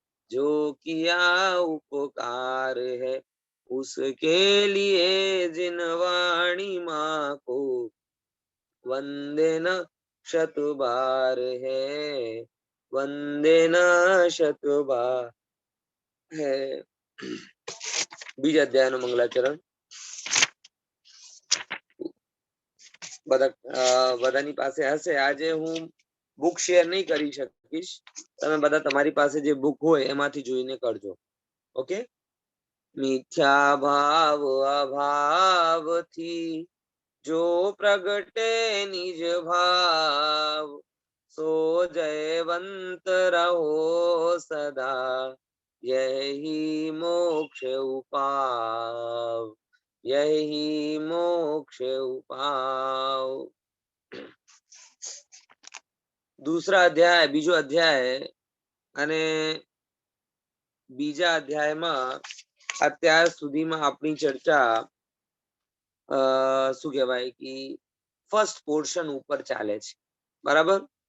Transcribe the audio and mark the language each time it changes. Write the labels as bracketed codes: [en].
[hi] जो किया उपकार है उसके लिए जिन वाणी माँ को वंदे न शतबार है वंदे न शतबार है। [gu] बीज अध्याय नो मंगलाचरण બધાની પાસે હશે। આજે હું બુક શેર નહીં કરી શકીશ, તમે બધા તમારી પાસે જે બુક હોય એમાંથી જોઈને કરજો। ઓકે। મિથ્યા ભાવ અભાવ થી [hi] जो प्रगटे निज भाव सो जयवंत रहो सदा यही मोक्ष उपाव यही मोक्ष उपाव। दूसरा अध्याय [gu] बीजो अध्याय અને બીજા અધ્યાયમાં અત્યાર સુધીમાં આપણી ચર્ચા શું કહેવાય કે ફર્સ્ટ પોર્શન ઉપર ચાલે છે, બરાબર।